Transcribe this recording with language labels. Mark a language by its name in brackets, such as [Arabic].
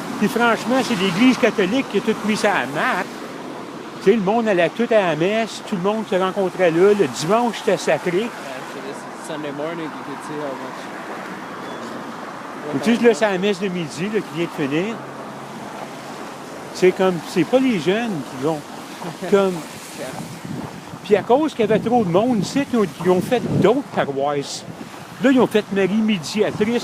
[French] Puis franchement, c'est l'Église catholique qui a tout mis ça à la map. Tu sais, le monde allait tout à la messe, tout le monde se rencontrait là. Le dimanche, c'était sacré. [English] Yeah, so this Sunday morning, you could see how much. [French] Tu sais, là, c'est la messe de midi là, qui vient de finir. C'est comme, c'est pas les jeunes qui vont. Comme. Puis à cause qu'il y avait trop de monde ici, ils ont fait d'autres paroisses. Là, ils ont fait Marie Médiatrice.